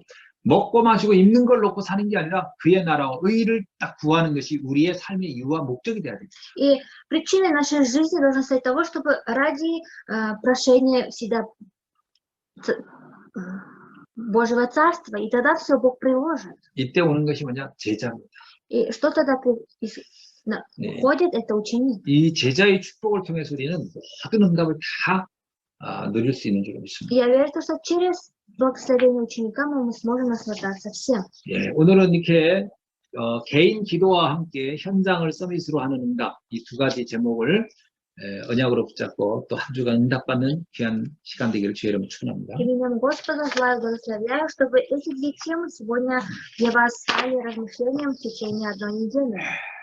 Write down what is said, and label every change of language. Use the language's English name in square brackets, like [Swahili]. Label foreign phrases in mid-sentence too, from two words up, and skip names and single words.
[Korean] 먹고 마시고 입는 걸 놓고 사는 게 아니라 그의 나라와 의를 딱 구하는 것이 우리의 삶의 이유와 목적이 돼야 돼요. [Russian] И причиной нашей жизни должна стать того, чтобы ради прошения всегда Божьего Царства, и тогда все Бог приложит. [Korean] 이때 오는 것이 뭐냐? 제자입니다. [Russian] И что тогда входит, это ученик. [Korean] 이 제자의 축복을 통해서 우리는 모든 응답을 다 누릴 수 있는 줄 믿습니다. [Russian] Я верю, что через благословение ученика мы сможем наслаждаться всем. [Korean] 예, 오늘은 이렇게 개인 기도와 함께 현장을 서밋으로 하는 응답, 이 두 가지 제목을 언약으로 붙잡고 또 한 주간 응답받는 귀한 시간 되기를 주의 이름으로 축원합니다. [Russian] Именем Господа желаю благословляю, чтобы эти две темы сегодня для вас стали размышлением в течение одной недели.